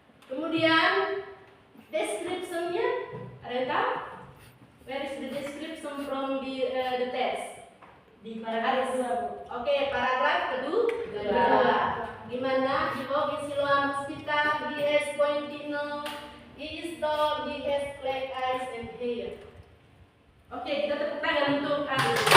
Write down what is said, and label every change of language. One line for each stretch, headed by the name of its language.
Indonesian: Kemudian description-nya ada yang tahu?
English: Where is the description from the text?
Indonesian: Di paragraf kedua. Oke, paragraf kedua. Di mana
English: he works in Siloam Hospital, he has pointed nose, he is tall, he has black eyes and hair.
Indonesian: Oke, kita tepuk tangan untuk Ali.